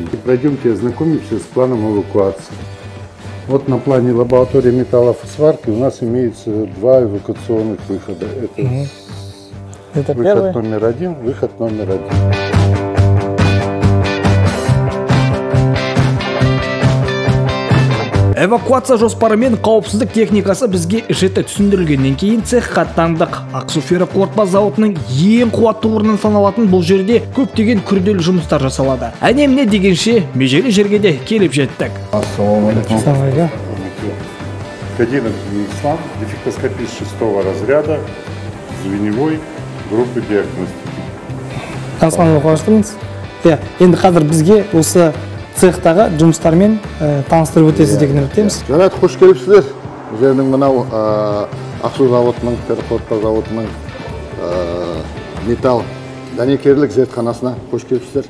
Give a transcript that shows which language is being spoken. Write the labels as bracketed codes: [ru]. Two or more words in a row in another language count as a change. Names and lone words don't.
[ru] Пройдемте ознакомимся с планом эвакуации. Вот на плане лаборатории металлосварки у нас имеется два эвакуационных выхода. Это выход первый. Номер один, выход номер один. [kk] Эвакуация жоспары мен қауіпсіздік техникасы бізге жіті түсіндірілгеннен кейін цехқа аттандық. Ақсу ферроқорытпа зауытының ең қуатты орнын саналатын бұл жерде көптеген күрделі жұмыстар жасалады. Әне-міне дегенше межелі жерге де келіп жеттік. [ru] Ассалаумалейкум. Кадиров Станислав, дефектоскопист 6-го разряда, звеневой группы диагностики. [kk] Танысқаныңызға қуаныштымыз. Енді қазір бізге осы цехтағы жұмыстармен таныстырып өтесіз деген үміттеміз. Жарайды, қош келіпсіздер. Біздердің мынау Ақсу зауытының, ферроқорытпа зауытының металл дәнекерлік зертханасына қош келіпсіздер.